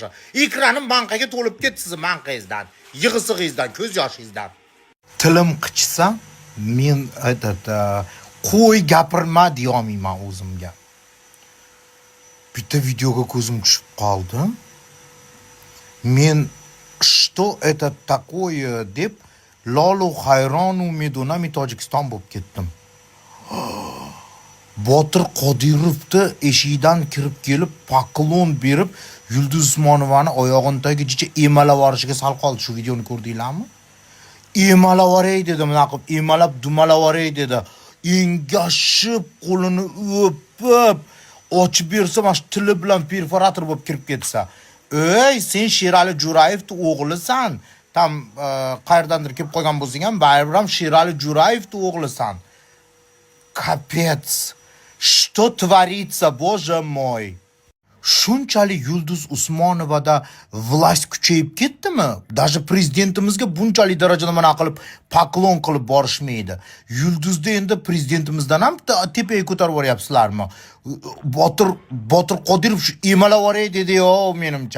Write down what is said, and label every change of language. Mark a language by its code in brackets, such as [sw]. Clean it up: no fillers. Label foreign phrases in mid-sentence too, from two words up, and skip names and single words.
[uz] Ekranim manqaga to'lib ketdi sizni manqangizdan, yig'isig'ingizdan, ko'z yoshingizdan. Tilim qichsa, men qo'y gapirma deyolmayman o'zimga. Bitta videoga ko'zim tushib qoldi. Men [ru] что это такое [uz] deb Lolu Hayronu Medunami Tojikiston bo'lib ketdim. Botir Qodirovni eshigidan kirib kelib, poklon berib, Yulduz Usmonovani oyog'indagicha emalab orishiga sal qoldi. Shu videoni ko'rdinglarmi? Emalab oray dedi, mana qilib emalab dumalab oray dedi. Engashib, qo'lini o'pib, ochib bersa, mana tili bilan perforator bo'lib kirib ketsa. Ey, sen Sherali Jo'rayevning o'g'lisan. Tam qayerdandir kelib qolgan bo'lsang ham, baribir ham Sherali Jo'rayevning o'g'lisan. [ru] Капец. Что творится, боже мой? [uz] Shunchalik Yulduz Usmonovada vlast kuchayib ketdimi? Даже prezidentimizga bunchalik darajada mana qilib poklon qilib borishmaydi. Yulduzda endi prezidentimizdan ham tepaga ko'tarib boryapsizlarmi? Botir Qodirov shu emalab oray dedi-yo, menimcha.